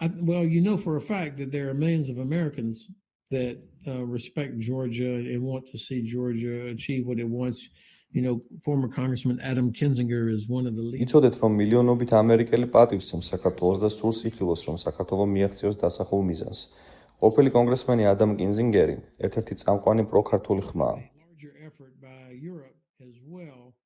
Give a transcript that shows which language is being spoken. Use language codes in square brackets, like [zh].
[en] Well, for a fact that there are millions of Americans that respect Georgia and want to see Georgia achieve what it wants. Former Congressman Adam Kinzinger is one of the leaders. [ka] იცოდეთ, რომ მილიონობით ამერიკელი პატივსცემს საქართველოს და სურს იხილოს, რომ საქართველოს მიაღწიოს დასახულ მიზანს. ყოფილი კონგრესმენი ადამ კინზინგერი ერთ-ერთი წამყვანი პროქართული ხმაა. [en] Larger effort by Europe as well.